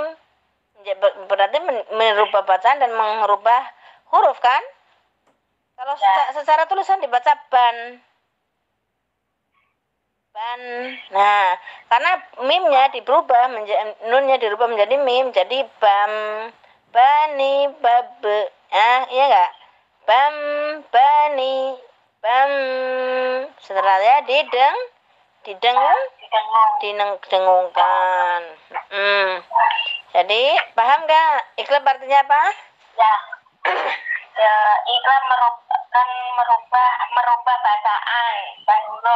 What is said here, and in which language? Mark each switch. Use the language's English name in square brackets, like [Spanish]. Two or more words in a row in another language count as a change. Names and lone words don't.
[Indonesian] Berarti merubah bacaan dan merubah huruf kan? Kalau secara tulisan dibaca ban. Nah, karena mimnya dirubah nunnya dirubah menjadi mim, jadi bam, bani, babe. Iya enggak? Bam, bani, bam. Setelahnya didengungkan. Jadi paham nggak? Iklab artinya apa? Ya, iklab merubah bacaan dan huruf.